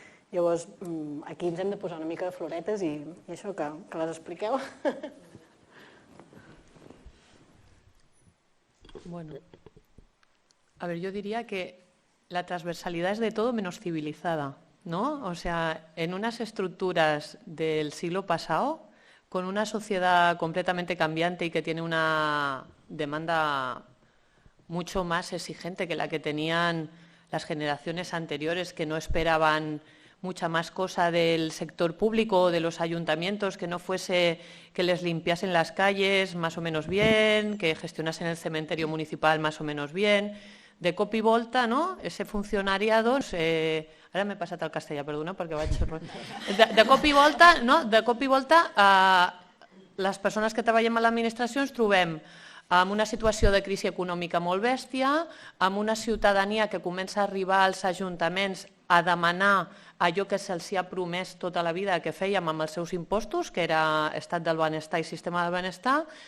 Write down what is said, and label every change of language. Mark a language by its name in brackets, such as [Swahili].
[Catalan] Llavors, aquí ens hem de posar una mica de floretes i això que les expliqueu. [Spanish] Bueno, a ver, yo diría que la transversalidad es de todo menos civilizada, ¿no? O sea, en unas estructuras del siglo pasado, con una sociedad completamente cambiante y que tiene una demanda mucho más exigente que la que tenían las generaciones anteriores, que no esperaban mucha más cosa del sector público o de los ayuntamientos, que no fuese que les limpiasen las calles más o menos bien, que gestionasen el cementerio municipal más o menos bien. [Catalan] De cop i volta, no? [Spanish] Ese funcionariado... [Catalan] Ara m'he passat al castellà, perdona, perquè vaig... De cop i volta, no? De cop i volta, les persones que treballem a l'administració ens trobem amb una situació de crisi econòmica molt bèstia, amb una ciutadania que comença a arribar als ajuntaments a demanar allò que se'ls ha promès tota la vida que fèiem amb els seus impostos, que era estat del benestar i sistema del benestar,